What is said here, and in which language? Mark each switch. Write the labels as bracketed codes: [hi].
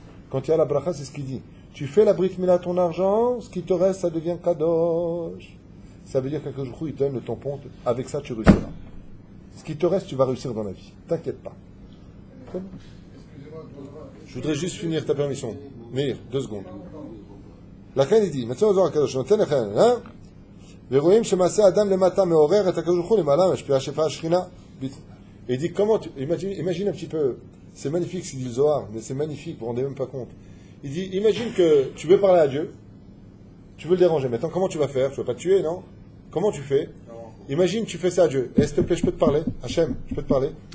[fr] Quand il y a la bracha, c'est ce qu'il dit. Tu fais la brit mila à ton argent, ce qui te reste, ça devient kadosh. Ça veut dire qu'un jour, il te donne le tampon, avec ça, tu réussiras. Ce qui te reste, tu vas réussir dans la vie. T'inquiète pas. Je voudrais juste finir ta permission. Meir, 2 secondes. La reine, il dit, maintenant, on va kadosh, on tient la reine, hein? [he] ורואים שמעשה אדם למטה מעורר את הקדוש ברוך הוא למעלה משפיע השפעה השכינה. [fr] Et il dit comment imagine un petit peu, c'est magnifique ce qu'il dit le Zohar, mais c'est magnifique, vous vous rendez même pas compte. Il dit imagine que tu veux parler à Dieu, tu veux le déranger. Maintenant comment tu vas faire? Tu vas pas te tuer, non? Comment tu fais? Imagine tu fais ça à Dieu. S'il te plaît, je peux te parler? Hachem, je peux te parler?